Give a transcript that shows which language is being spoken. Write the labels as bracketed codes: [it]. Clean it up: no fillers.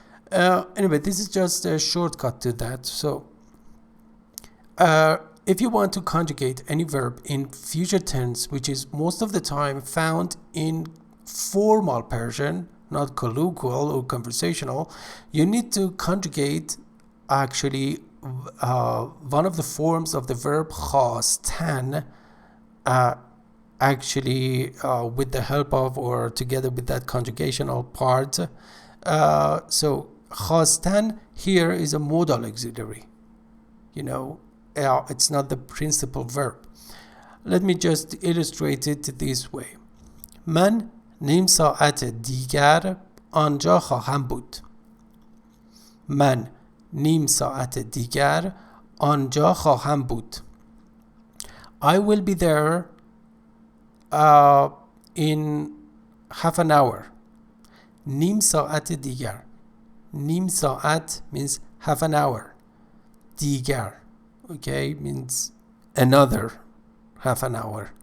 [en] Anyway, this is just a shortcut to that. So, if you want to conjugate any verb in future tense, which is most of the time found in formal Persian, not colloquial or conversational, you need to conjugate actually one of the forms of the verb خواستن actually with the help of or together with that conjugational part. So خواستن here is a modal auxiliary. You know, it's not the principal verb. Let me just illustrate it this way. [fa] من نیم ساعت دیگر آنجا خواهم بود. من نیم ساعت دیگر آنجا خواهم بود. [en] I will be there in half an hour. [fa] نیم ساعت دیگر. نیم ساعت [en] means half an hour. دیگر, okay, means another half an hour.